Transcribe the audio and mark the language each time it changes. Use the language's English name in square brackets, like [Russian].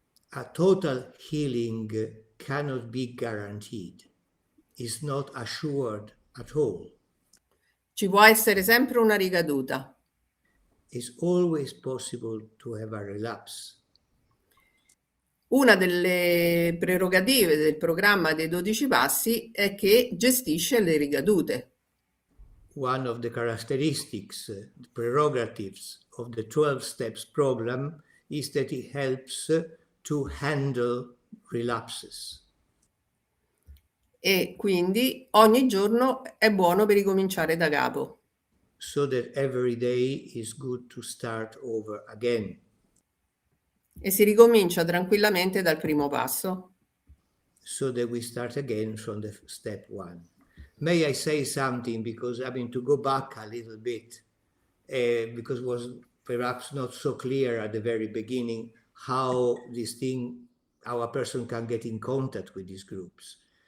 [English] A total healing cannot be guaranteed. It's not assured at all. [Italian] Ci può essere sempre una ricaduta. [English] It's always possible to have a relapse. [Italian] Una delle prerogative del programma dei 12 passi è che gestisce le ricadute. [English] One of the characteristics, prerogatives of the 12 steps program is that it helps to handle relapses. [Italian] E quindi ogni giorno è buono per ricominciare da capo. [English] So that every day is good to start over again. [Italian] E si ricomincia tranquillamente dal primo passo. [English] So that we start again from the step 1. May I say something, because I mean to go back a little bit, because it was perhaps not so clear at the very beginning how how a person can get in contact with these groups.